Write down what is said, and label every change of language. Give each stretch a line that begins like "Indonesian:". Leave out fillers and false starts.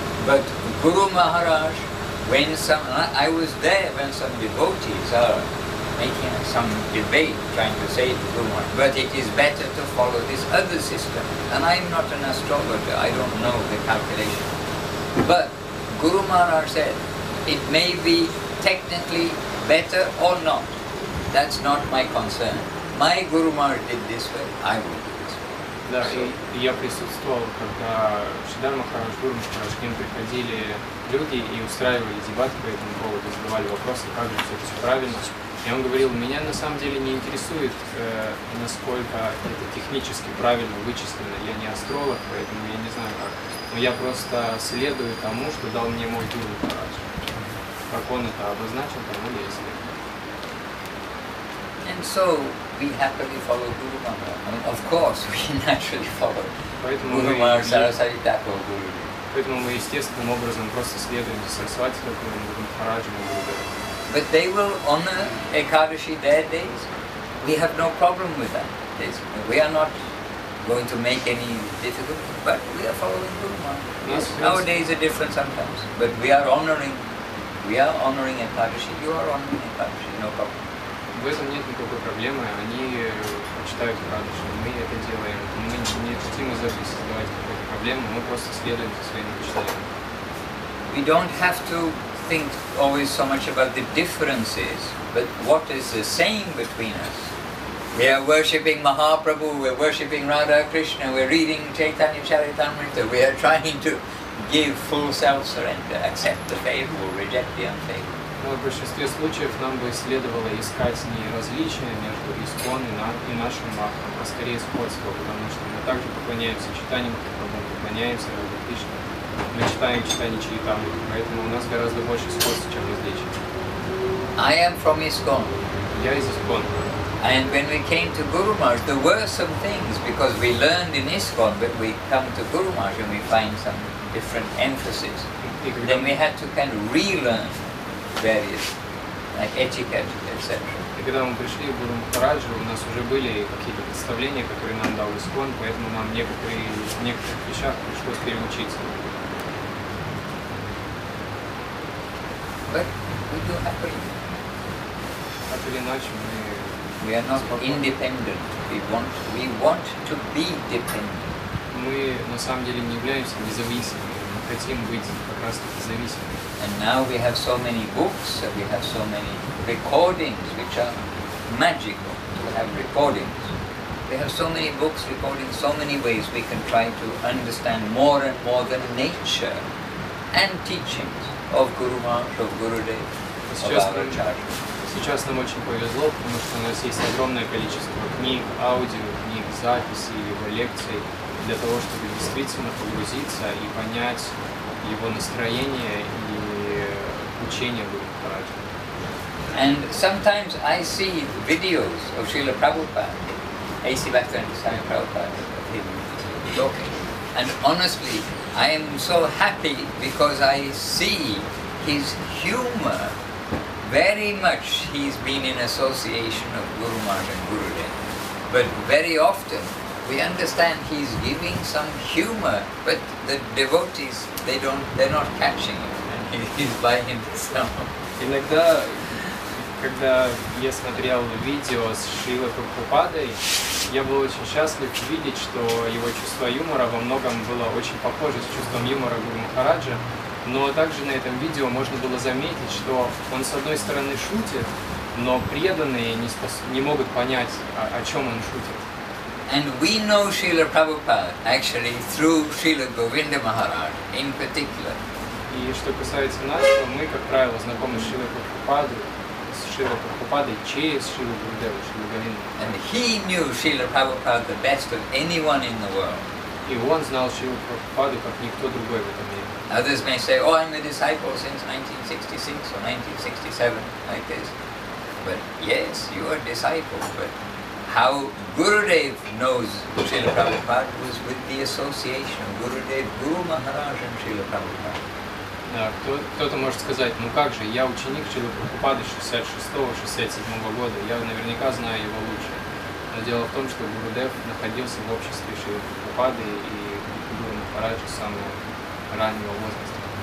English: But Guru Maharaj, I was there when some devotees are making some debate, trying to say to Guru Maharaj, but it is better to follow this other system. And I'm not an astrologer, I don't know the calculation. But Guru Maharaj said, it may be technically better or not. That's not my concern. My Guru Maharaj did this way, I will do this way.
Russian: Да, и я присутствовал, когда Шридар Махарадж, Гуру Махарадж, к ним приходили люди и устраивали дебаты по этому поводу, задавали вопросы, как же все правильно. И он говорил, меня на самом деле не интересует, насколько это технически правильно вычислено. Я не астролог, поэтому я не знаю как. Но я просто следую тому, что дал мне мой Гуру Махарадж. Как он это обозначил, тому я и следую.
English: And so we happily follow Guru Maharaj. I mean, of course, we naturally follow Guru Maharaj, Saraswati Thakur, Guru.
Russian: Поэтому мы естественным образом просто следуем за Сарасвати Тхакуром, Гуру Махараджем и Гуру.
English: But they will honor Ekadashi their days. We have no problem with that. We are not going to make any difficulty, but we are following Guru Maharaj. Yes, our days are different sometimes, but we are honoring Ekadashi. You are honoring Ekadashi, no problem.
Russian: В этом нет никакой проблемы, они почитают Кадыши, мы это делаем, мы не хотим из этого создавать какую-то проблему, мы просто следуем за своими почитаниями.
English: We don't have to think always so much about the differences, but what is the same between us. We are worshipping Mahaprabhu, we are worshipping Radha Krishna, we are reading Chaitanya Charitamrita, we are trying to give full self-surrender, accept the favorable, reject the unfavorable.
Russian: Но в большинстве случаев нам бы следовало искать не различия между ISKCON и нашим Махом, а скорее сходство, потому что мы также поклоняемся Чайтанье Махапрабху, поклоняемся Радha Кришне, мы читаем Чайтанья Чаритамриту, поэтому у нас гораздо больше сходств, чем различий.
English: I am from ISKCON.
Russian: Я из ISKCON.
English: And when we came to Guru Maharaj, there were some things, because we learned in ISKCON, but we come to Guru Maharaj and we find some different emphasis. Then we had to kind of relearn various, like etiquette, etc.
Russian: И когда мы пришли к Гуру Махараджу, у нас уже были какие-то представления, которые нам дал ISKCON, поэтому нам в некоторых вещах пришлось переучиться.
English: But we do happily.
Russian: так или иначе
English: We are not independent. We want to be dependent.
Russian: мы на самом деле не являемся независимыми, мы хотим быть как раз таки зависимыми.
English: And now we have so many books, we have so many recordings which are magical to have recordings. We have so many books recording so many ways we can try to understand more and more the nature and teachings of Guru Maharaj, of Gurudev, of our Acharya.
Russian: Сейчас нам очень повезло, потому что у нас есть огромное количество книг, аудио, книг, записей, его лекций, для того, чтобы действительно погрузиться и понять его настроение и учение Гуру Махараджа.
English: And sometimes I see videos of Srila Prabhupada, A.C. Bhaktivinoda Swami Prabhupada, of him talking. And honestly, I am so happy because I see his humor. Very much he's been in association of Guru Maharaj and Gurudev. But very often we understand he's giving some humor, but the devotees, they're not catching it. And he's by himself.
Russian: Иногда, когда я смотрел видео с Шрилой Прабхупадой, я был очень счастлив видеть, что его чувство юмора во многом было очень похоже с чувством юмора Гуру Махараджа. Но также на этом видео можно было заметить, что он с одной стороны шутит, но преданные не могут понять, о чем он шутит.
English: And we know Srila Prabhupada actually through Srila Govinda Maharaj in particular.
Russian: И что касается нас, то мы, как правило, знакомы с Шрилой Прабхупадой через Шрилу Гурудеву, Шрилу Говинду.
English: And he knew Srila Prabhupada the best of anyone in the world.
Russian: И он знал Шрилу Прабхупаду как никто другой в этом мире.
English: Others may say, oh, I'm a disciple since 1966 or 1967, like this. But yes, you are a disciple, but how Gurudev knows Srila Prabhupada was with the association of Gurudev, Guru Maharaj and Srila Prabhupada.
Russian: Да, кто-то может сказать, ну как же, я ученик Шрилы Прабхупады 66-67 года, я наверняка знаю его лучше. Но дело в том, что Гурудев находился в обществе Шрилы Прабхупады и Гуру Махараджа с самого раннего возраста.